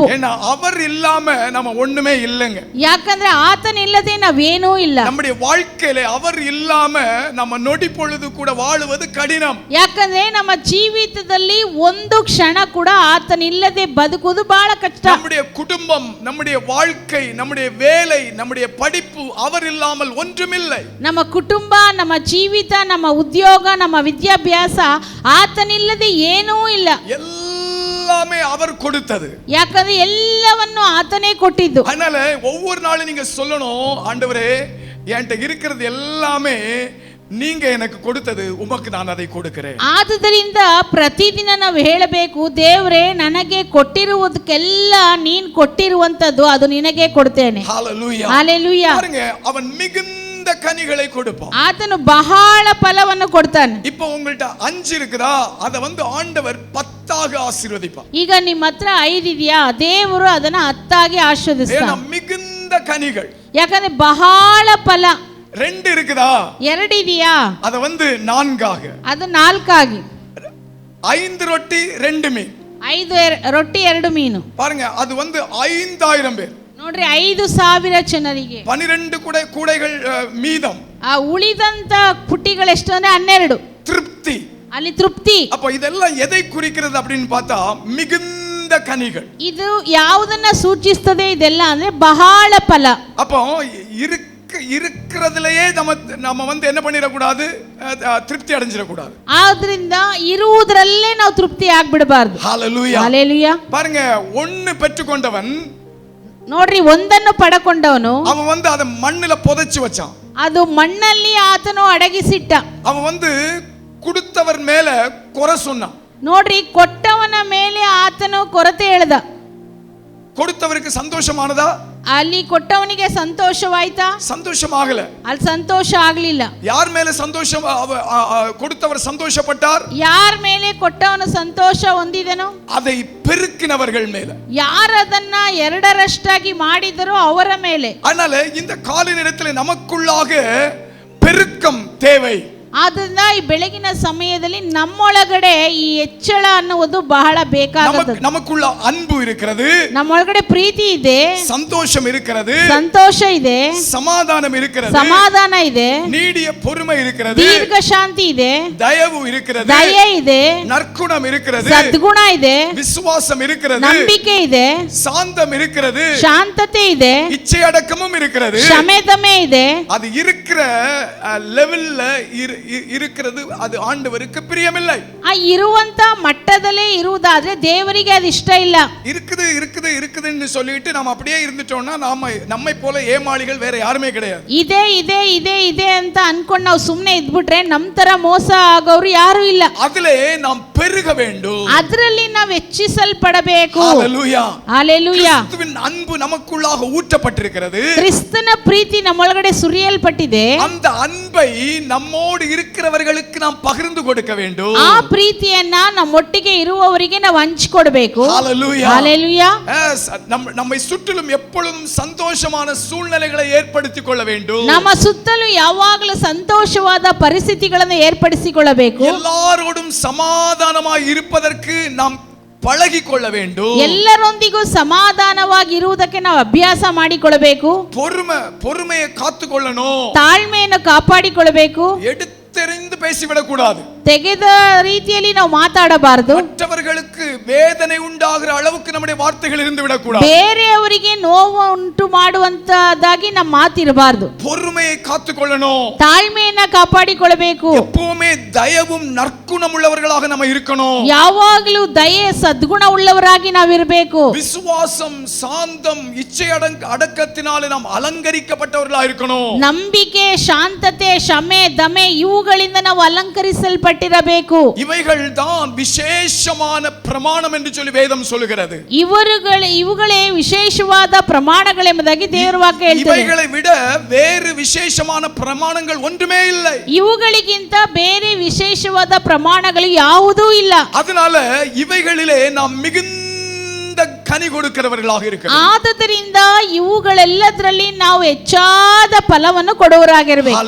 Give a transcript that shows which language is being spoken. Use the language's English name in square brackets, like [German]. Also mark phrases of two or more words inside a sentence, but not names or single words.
[Tamil] ஏன்னா அவர் இல்லாம நம்ம ஒண்ணுமே இல்லைங்க. [Kannada] ಯಾಕಂದ್ರೆ ಆತನ ಇಲ್ಲದೆ ನಾವೇನೂ ಇಲ್ಲ. [Tamil] நம்முடைய வாழ்க்கையில அவர் இல்லாம நம்ம நொடி பொழுது கூட வாழுவது கடினம். [Kannada] ಯಾಕಂದ್ರೆ ನಮ್ಮ ಜೀವಿತದಲ್ಲಿ ಒಂದು ಕ್ಷಣ ಕೂಡ ಆತನ ಇಲ್ಲದೆ ಬದುಕುವುದು ಬಹಳ ಕಷ್ಟ. [Tamil] நம்முடைய குடும்பம், நம்முடைய வாழ்க்கை, நம்முடைய வேலை, நம்முடைய படிப்பு அவர் இல்லாமல் ஒன்றுமில்லை. [Kannada] ನಮ್ಮ ಕುಟುಂಬ, ನಮ್ಮ ಜೀವಿತ, ನಮ್ಮ ಉದ್ಯೋಗ, ನಮ್ಮ ವಿದ್ಯಾಭ್ಯಾಸ ಆತನಿಲ್ಲದೆ ಏನೂ ಇಲ್ಲ. [Tamil] எல்லாமே அவர் கொடுத்தது. [Kannada] ಯಾಕಂದ್ರೆ ಎಲ್ಲವನ್ನು ಆತನೇ ಕೊಟ್ಟಿದ್ದು. [Tamil] அதனால ஒவ்வொரு நாளும் நீங்க சொல்லணும், ஆண்டவரே என்கிட்ட இருக்கிறது எல்லாமே நீங்க எனக்கு கொடுத்தது, உமக்கு நான் அதை கொடுக்கிறேன். [Kannada] ಆದುದರಿಂದ ಪ್ರತಿದಿನ ನಾವು ಹೇಳಬೇಕು, ದೇವರೇ ನನಗೆ ಕೊಟ್ಟಿರುವುದಕ್ಕೆಲ್ಲ ನೀನು ಕೊಟ್ಟಿರುವಂತದ್ದು ಅದು ನಿನಗೆ ಕೊಡ್ತೇನೆ. [Tamil] ஹalleluya. [Kannada] ஹalleluya. [Tamil] பாருங்க, அவன் மிகுந்த கனிகளை கொடுப்பான். [Kannada] ಆತನು ಬಹಳ ಫಲವನ್ನು ಕೊಡ್ತಾನೆ. [Tamil] இப்போ உங்கள்ட்ட 5 இருக்குதா, அத ஆண்டவர் 10ஆக ஆசீர்வதிப்பார். [Kannada] ಈಗ ನಿಮ್ಮ ಹತ್ರ 5 ಇದೆಯಾ, ದೇವರು ಅದನ್ನ 10ಆಗಿ ಆಶೀರ್ವದಿಸ್ತಾನೆ. [Tamil] ஏன்னா மிகுந்த கனிகள். [Kannada] ಯಾಕಂದ್ರೆ ಬಹಳ ಫಲ. [Tamil] 2 இருக்குதா, [Kannada] 2 ಇದೆಯಾ, [Tamil] அத 4ஆக. [Kannada] ಅದು 4ಆಗಿ. [Tamil] 5 ரொட்டி 2 மீன். [Kannada] 5 ರೊಟ್ಟಿ 2 ಮೀನು. [Tamil] பாருங்க, அது 5000 பேர். [Kannada] ನೋಡ್ರಿ, 5000 ಜನರಿಗೆ. [Tamil] 12 கூடைகள் மீதம். [Kannada] ಆ ಉಳಿದಂತ ಪುಟ್ಟಿಗಳು ಎಷ್ಟು ಅಂದ್ರೆ 12. [Tamil] திருப்தி. [Kannada] ಅಲ್ಲಿ ತೃಪ್ತಿ. [Tamil] அப்ப இதெல்லாம் எதை குறிக்கிறது அப்படின்னு பார்த்தா மிகுந்த கனிகள். [Kannada] ಇದು ಯಾವುದನ್ನ ಸೂಚಿಸ್ತದೆ ಇದೆಲ್ಲ ಅಂದ್ರೆ ಬಹಳ ಫಲ. [Tamil] அப்போ இருக்கிறதுலயே நம்ம என்ன பண்ணிடக்கூடாது, திருப்தி அடைஞ்சிடக்கூடாது. [Kannada] ಆದ್ರಿಂದ ಇರುವುದರಲ್ಲೇ ನಾವು ತೃಪ್ತಿ ಆಗ್ಬಿಡಬಾರ್ದು. [Tamil] ஹalleluya. [Kannada] ஹalleluya. [Tamil] பாருங்க, 1 பெற்றுக்கொண்டவன், [Kannada] ನೋಡ್ರಿ, ಒಂದನ್ನು ಪಡಕೊಂಡವನು [Tamil] அவன் ಅದ மண்ணில புதைச்சு வச்சான். [Kannada] ಅದು ಮಣ್ಣಲ್ಲಿ ಆತನು ಅಡಗಿಸಿಟ್ಟ. [Tamil] அவன் கொடுத்தவர் மேல குறை சொன்னான். [Kannada] ನೋಡ್ರಿ, ಕೊಟ್ಟವನ ಮೇಲೆ ಆತನು ಕೊರತೆ ಹೇಳ್ದ. [Tamil] கொடுத்தவருக்கு சந்தோஷமானதா? [Kannada] ಅಲ್ಲಿ ಕೊಟ್ಟವನಿಗೆ ಸಂತೋಷವಾಯ್ತಾ? [Tamil] சந்தோஷமாகல. [Kannada] ಅಲ್ಲಿ ಸಂತೋಷ ಆಗ್ಲಿಲ್ಲ. [Tamil] யார் மேல சந்தோஷம் கொடுத்தவர் சந்தோஷப்பட்டார்? [Kannada] ಯಾರ ಮೇಲೆ ಕೊಟ್ಟವನು ಸಂತೋಷ ಹೊಂದಿದನೋ [Tamil] அதை பெருக்கினவர்கள் மேல. [Kannada] ಯಾರು ಅದನ್ನ 2ರಷ್ಟಾಗಿ ಮಾಡಿದರೋ ಅವರ ಮೇಲೆ. [Tamil] அதனால இந்த காலை நேரத்தில் நமக்குள்ளாக பெருக்கம் தேவை. [Kannada] ಆದ್ದರಿಂದ ಈ ಬೆಳಗಿನ ಸಮಯದಲ್ಲಿ ನಮ್ಮೊಳಗಡೆ ಈ ಹೆಚ್ಚಳ ಅನ್ನುವುದು ಬಹಳ ಬೇಕಾಗುತ್ತದೆ. [Tamil] நமக்குள்ள அன்பு இருக்கிறது, [Kannada] ನಮ್ಮೊಳಗಡೆ ಪ್ರೀತಿ ಇದೆ, [Tamil] சந்தோஷம் இருக்கிறது, [Kannada] ಸಂತೋಷ ಇದೆ, [Tamil] சமாதானம் இருக்கிறது, [Kannada] ಸಮಾಧಾನ ಇದೆ, [Tamil] நீடிய பொறுமை இருக்கிறது, [Kannada] ದೀರ್ಘ ಶಾಂತಿ ಇದೆ, [Tamil] தயவு இருக்கிறது, [Kannada] ದಯೆ ಇದೆ, [Tamil] நற்குணம் இருக்கிறது, [Kannada] ಸದ್ಗುಣ ಇದೆ, [Tamil] விசுவாசம் இருக்கிறது, [Kannada] ನಂಬಿಕೆ ಇದೆ, [Tamil] சாந்தம் இருக்கிறது, [Kannada] ಶಾಂತತೆ ಇದೆ, [Tamil] இச்சையடக்கமும் இருக்கிறது. [Kannada] ಕ್ಷಮೆತಮೆ ಇದೆ. [Tamil] அது இருக்கிற லெவல்ல இருக்கிறது அது ஆண்டவருக்கு பிரியமில்லை. [Kannada] ಆ ಇರುವಂತ ಮಟ್ಟದಲ್ಲೇ ಇರುವುದಾದ್ರೆ ದೇವರಿಗೆ ಅದು ಇಷ್ಟ ಇಲ್ಲ. [Tamil] இருக்குதுன்னு சொல்லிட்டு நாம அப்படியே இருந்துட்டோம்னா நம்மை போல ஏமாளிகள் வேற யாருமே கிடையாது. [Kannada] ಇದೆ ಅಂತ ಅನ್ಕೊಂಡು ನಾವು ಸುಮ್ಮನೆ ಇದ್ಬಿಟ್ರೆ ನಮ್ಮ ತರ ಮೋಸ ಆಗೋರು ಯಾರು ಇಲ್ಲ. [Tamil] அதிலே நாம் பெருக வேண்டும். [Kannada] ಅದರಲ್ಲಿ ನಾವು ಹೆಚ್ಚಿಸಲ್ಪಡಬೇಕು. [Tamil] ஹalleluya [Kannada] ஹalleluya. [Tamil] கிறிஸ்துவின் அன்பு நமக்குள்ளாக ஊற்றப்பட்டிருக்கிறது. [Kannada] ಕ್ರಿಸ್ತನ ಪ್ರೀತಿ ನಮ್ಮೊಳಗಡೆ ಸುರಿಯಲ್ಪಟ್ಟಿದೆ. [Tamil] அந்த அன்பை நம்மோடு இருக்கிறவர்களுக்கு நாம் பகிர்ந்து கொடுக்க வேண்டும். [Kannada] ಆ ಪ್ರೀತಿಯನ್ನ ನಮ್ಮೊಟ್ಟಿಗೆ ಇರುವವರಿಗೆ ನಾವು ಹಂಚಿಕೊಡಬೇಕು. [Tamil] ஹalleluya [Kannada] ஹalleluya. [Tamil] நம்மை சுற்றிலும் எப்பொழுதும் சந்தோஷமான சூழ்நிலைகளை ஏற்படுத்திக் கொள்ள வேண்டும். [Kannada] ನಮ್ಮ ಸುತ್ತಲೂ ಯಾವಾಗಲೂ ಸಂತೋಷವಾದ ಪರಿಸ್ಥಿತಿಗಳನ್ನು ಏರ್ಪಡಿಸಿಕೊಳ್ಳಬೇಕು. [Tamil] எல்லாரோடும் சமாதானமாய் இருப்பதற்கு நாம் பழகிಕೊಳ್ಳ வேண்டும். [Kannada] ಎಲ್ಲರೊಂದಿಗೂ ಸಮಾಧಾನವಾಗಿ ಇರುವುದಕ್ಕೆ ನಾವು ಅಭ್ಯಾಸ ಮಾಡಿಕೊಳ್ಳಬೇಕು. [Tamil] பொறுமையை காத்துக்கொள்ளணும். [Kannada] ತಾಳ್ಮೆಯನ್ನು ಕಾಪಾಡಿಕೊಳ್ಳಬೇಕು. [Tamil] எடுத்தெறிந்து பேசிவிடக் கூடாது. [Kannada] ತೆಗೆದ ರೀತಿಯಲ್ಲಿ ನಾವು ಮಾತಾಡಬಾರದು. [Tamil] மற்றவர்களுக்கு வேதனை உண்டாகிற அளவுக்கு நம்முடைய வார்த்தைகள் இருந்து விடக்கூடாது. [Kannada] ಬೇರೆಯವರಿಗೆ ನೋವು ಉಂಟು ಮಾಡುವಂತದಾಗಿ ನಮ್ಮ ಮಾತಿರಬಾರದು. [Tamil] பொறுமையை காத்துக்கொள்ளணும். [Kannada] ತಾಳ್ಮೆಯನ್ನ ಕಾಪಾಡಿಕೊಳ್ಳಬೇಕು. [Tamil] எப்பவுமே தயவும் நற்குணம் உள்ளவர்களாக நம்ம இருக்கணும். [Kannada] ಯಾವಾಗಲೂ ದಯೆ ಸದ್ಗುಣ ಉಳ್ಳವರಾಗಿ ನಾವಿರಬೇಕು. [Tamil] விசுவாசம் சாந்தம் இச்சை அடக்கத்தினாலே நாம் அலங்கரிக்கப்பட்டவர்களாக இருக்கணும். [Kannada] ನಂಬಿಕೆ ಶಾಂತತೆ ಕ್ಷಮೆ ದಮೆ ಇವುಗಳಿಂದ ನಾವು ಅಲಂಕರಿಸಲ್ಪಟ್ಟಿರಬೇಕು. [Tamil] இவைகள் தான் விசேஷமான பிரமாணம் என்று சொல்லி வேதம் சொல்லுகிறது. [Kannada] ಇವುಗಳೇ ವಿಶೇಷವಾದ ಪ್ರಮಾಣಗಳೆಂಬುದಾಗಿ ದೇವರ ವಾಕ್ಯ ಹೇಳ್ತದೆ. [Tamil] இவைகளை விட வேறு விசேஷமான பிரமாணங்கள் ஒன்றுமே இல்லை. [Kannada] ಇವುಗಳಿಗಿಂತ ಬೇರೆ ವಿಶೇಷವಾದ ಪ್ರಮಾಣಗಳು ಯಾವುದೂ ಇಲ್ಲ. [Tamil] அதனால இவைகளிலே நாம் மிகுந்த கனி கொடுக்கிறவர்களாக இருக்கிறோம். [Kannada] ಆದುದರಿಂದ ಇವುಗಳೆಲ್ಲದರಲ್ಲಿ ನಾವು ಹೆಚ್ಚಾದ ಫಲವನ್ನು ಕೊಡುವವರಾಗಿರಬೇಕು.